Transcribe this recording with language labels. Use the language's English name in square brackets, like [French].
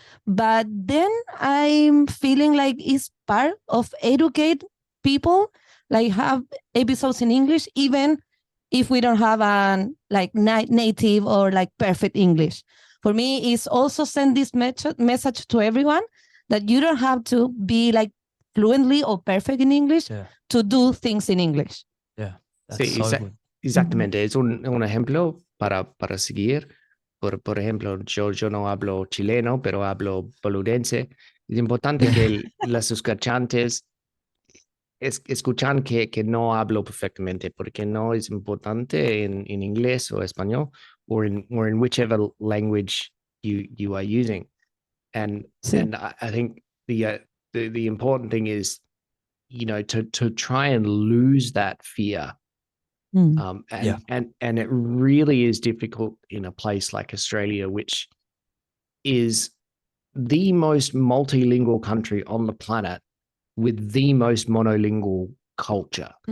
[English] But then I'm feeling like it's part of educate people, like have episodes in English, even if we don't have a like native or like perfect English. For me, it's also send this message to everyone that you don't have to be like fluently or perfect in English to do things in English. [Spanish] Sí, exactamente. Es un ejemplo para seguir. Por ejemplo, yo no hablo chileno, pero hablo boludense. Es importante que los escuchantes escuchan que no hablo perfectamente, porque no es importante en inglés o español, [English] or in whichever language you are using. And I think the important thing is, to try and lose that fear. And it really is difficult in a place like Australia, which is the most multilingual country on the planet with the most monolingual culture.